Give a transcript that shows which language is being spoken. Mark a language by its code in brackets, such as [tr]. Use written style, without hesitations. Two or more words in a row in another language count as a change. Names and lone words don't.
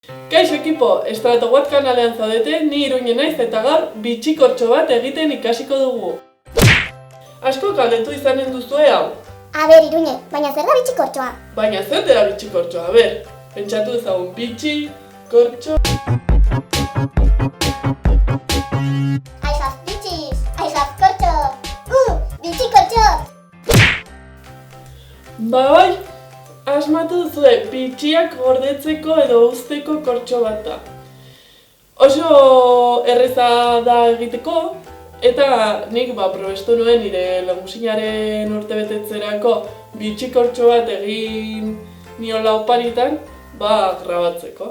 [eu] Kaixo ekipo, Estrato kanalean zaudete, ni Iruñe naiz eta gaur bitxikortxo bat egiten ikasiko dugu. Asko galdetu izanen duzue hau. Iruñe, baina zer da bitxikortxoa? Baina zer dela bitxikortxoa, pentsatu ezagun bitxikortxo. [en] I have bitches, I have kortxo. [eu] Bitxikortxo! Bai, asmatu duzue bitxiak gordetzeko edo uzteko kortxo bat da. Oso erreza da egiteko, eta nik probestu nuen nire lagusinaren urtebetetzerako bitxikortxo bat egin niola oparitan, grabatzeko.